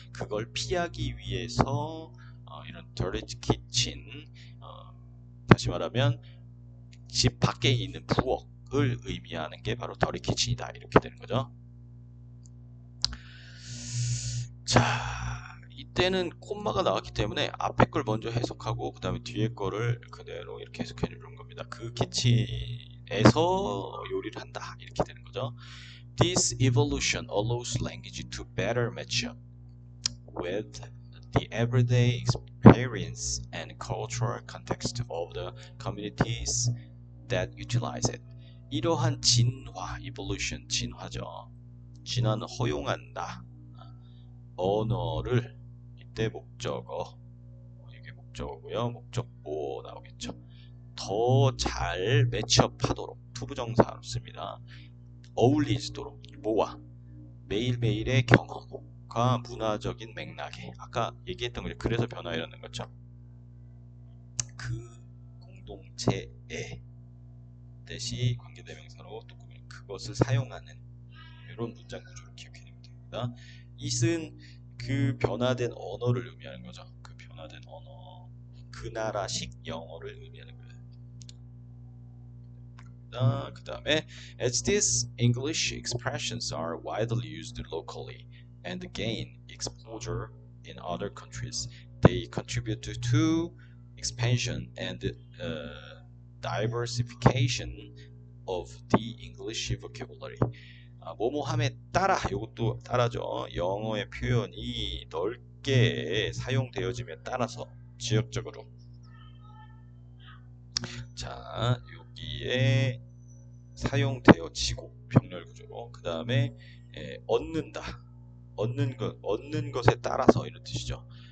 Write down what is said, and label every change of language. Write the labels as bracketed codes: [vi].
[ko] 그걸 피하기 위해서 이런 dirty kitchen, 다시 말하면 집 밖에 있는 부엌을 의미하는 게 바로 dirty kitchen이다. 이렇게 되는 거죠. 자, 이때는 콤마가 나왔기 때문에 앞에 걸 먼저 해석하고 그 다음에 뒤에 거를 그대로 이렇게 해석해 주는 겁니다. 그 키친에서 요리를 한다. 이렇게 되는 거죠. [en] This evolution allows language to better match up with the everyday experience and cultural context of the communities that utilize it. [ko] 이러한 진화, evolution, 진화죠. 진화는 허용한다. 언어를 이때 목적어, 이게 목적어고요. 목적보 나오겠죠. 더 잘 매치업하도록 투부정사로 씁니다. 어울리도록 뭐와 매일매일의 경험과 문화적인 맥락에 아까 얘기했던 거죠. 그래서 변화이라는 거죠. 그 공동체의 뜻이 관계대명사로 또 그것을 사용하는 이런 문장 구조를 기억해내면 됩니다. it은 그 변화된 언어를 의미하는 거죠. 그 변화된 언어, 그 나라식 영어를 의미하는 거예요. 그 다음에 [en] as these English expressions are widely used locally and gain exposure in other countries, they contribute to expansion and diversification of the English vocabulary. [ko] 뭐뭐함에 따라 이것도 따라죠. 영어의 표현이 넓게 사용되어짐에 따라서 지역적으로 자 여기에 사용되어지고 병렬 구조로 그 다음에 얻는다 얻는 것에 따라서 이런 뜻이죠.